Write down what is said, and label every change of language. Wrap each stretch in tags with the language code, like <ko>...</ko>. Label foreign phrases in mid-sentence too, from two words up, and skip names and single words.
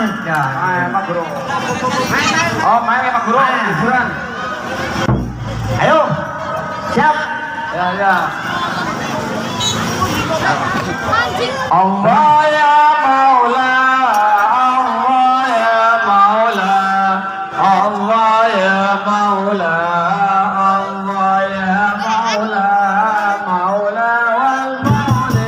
<id>Ya. Pak Guru. Oh, main ya Pak Guru. Hiburan. Ayo. Siap. Ya, ya.</id> <ar>الله يا مولى، الله يا مولى، الله يا مولى، الله يا مولى، مولى والمولي.</ar>